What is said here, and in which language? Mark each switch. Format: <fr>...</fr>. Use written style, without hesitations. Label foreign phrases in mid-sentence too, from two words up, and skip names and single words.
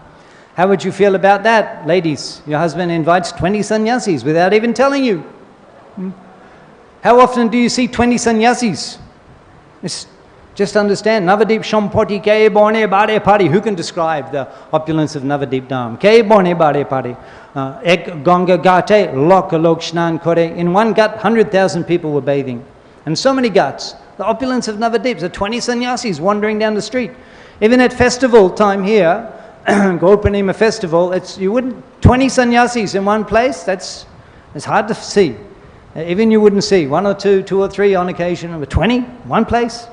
<en>How would you feel about that, ladies? Your husband invites 20 sannyasis without even telling you. How often do you see 20 sannyasis? Just understand,</en> <bn>নবদ্বীপ সম্পত্তি কে বর্ণি বারে পারি.</bn> <en>Who can describe the opulence of Navadip Dham?</en> <bn>কে বর্ণি বারে পারি. এক গঙ্গা ঘাটে লক্ষ লক্ষ স্নান করে.</bn> <en>In one ghat, 100,000 people were bathing. And so many ghats. The opulence of Navadip. The 20 sannyasis wandering down the street. Even at festival time here, Gaurpanima festival, 20 sannyasis in one place, it's hard to see. Even you wouldn't see, one or two or three on occasion, but 20, one place.</en>